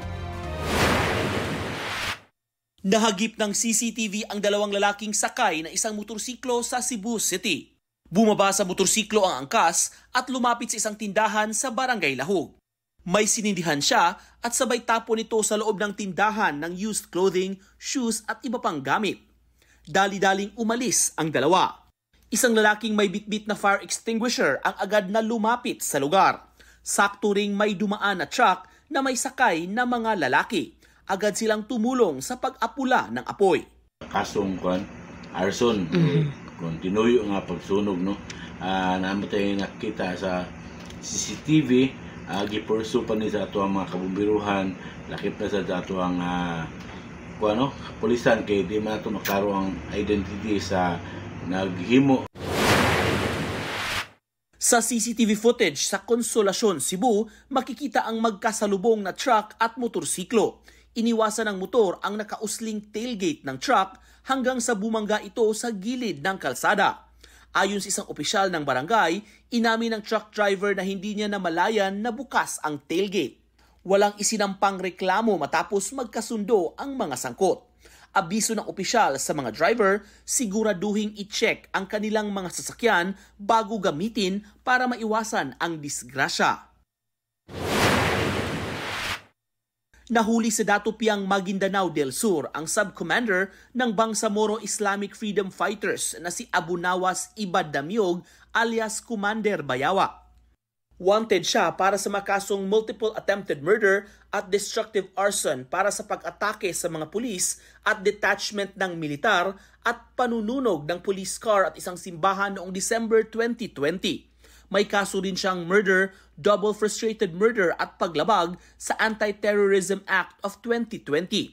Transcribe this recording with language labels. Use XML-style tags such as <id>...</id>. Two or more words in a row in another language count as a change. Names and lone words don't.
<tl>Nahagip ng CCTV ang 2 lalaking sakay na isang motorsiklo sa Cebu City. Bumaba sa motorsiklo ang angkas at lumapit sa isang tindahan sa Barangay Lahog. May sinindihan siya at sabay tapon nito sa loob ng tindahan ng</tl> <en>used clothing,</en> <tl>shoes at iba pang gamit. Dali-daling umalis ang 2. Isang lalaking may bitbit na fire extinguisher ang agad na lumapit sa lugar. Sakto ring may dumaan na truck na may sakay na mga lalaki. Agad silang tumulong sa pag-apula ng apoy. Kasong arson,</tl> <ceb>kontinuyo nga pagsunog, no? Namatay nakita sa CCTV, gipursu pa ni sa ato ang mga kabumbiruhan, lakip na sa ato ang pulisan kay di man ito makaro ang identity sa naghimo.</ceb> <tl>Sa</tl> <en>CCTV footage</en> <tl>sa Consolacion, Cebu, makikita ang magkasalubong na truck at motorsiklo. Iniwasan ng motor ang nakausling tailgate ng truck hanggang sa bumangga ito sa gilid ng kalsada. Ayon sa isang opisyal ng barangay, inamin ng</tl> <en>truck driver</en> <tl>na hindi niya namalayan na bukas ang tailgate. Walang isinampang reklamo matapos magkasundo ang mga sangkot. Abiso ng opisyal sa mga driver, siguraduhing i-check ang kanilang mga sasakyan bago gamitin para maiwasan ang disgrasya. Nahuli sa Datupiang Maguindanao del Sur ang subcommander ng Bangsamoro Islamic Freedom Fighters na si Abu Nawas Ibad Damiog alias Commander Bayawa. Wanted siya para sa makasong</tl> <en>multiple attempted murder</en> <tl>at</tl> <en>destructive arson</en> <tl>para sa pag-atake sa mga pulis at detachment ng militar at panununog ng</tl> <en>police car</en> <tl>at isang simbahan noong December 2020. May kaso rin siyang murder,</tl> <en>double frustrated murder</en> <tl>at paglabag sa Anti-Terrorism Act of 2020.</tl>